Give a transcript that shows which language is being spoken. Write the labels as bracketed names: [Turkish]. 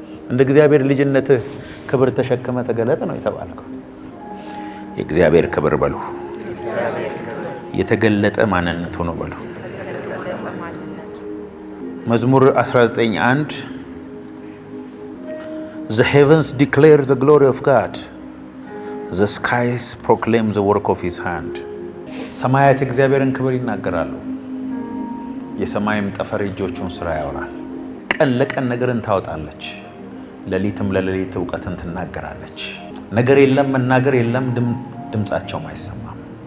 [Amharic] እንደ እግዚአብሔር ልጅነት ክብር ተሸክመ ተገለጥ ነው የተባልከው። የእግዚአብሔር ክብር በሉ። የተገለጠ ማንነቱ ነው በሉ። መዝሙር 19:1 [English] The heavens declare the glory of God. The skies proclaim the work of his hand. [Amharic] ሰማያት እግዚአብሔርን ክብር ይናገራሉ። የሰማይም ጠፈር እጆቹን ስራ ያወራል። ቀን ለቀን ነገርን ታወጣለች፣ ሌሊትም ለሌሊት እውቀትን ትናገራለች። ነገር የለም መናገር የለም፣ ድምጻቸውም አይሰማም።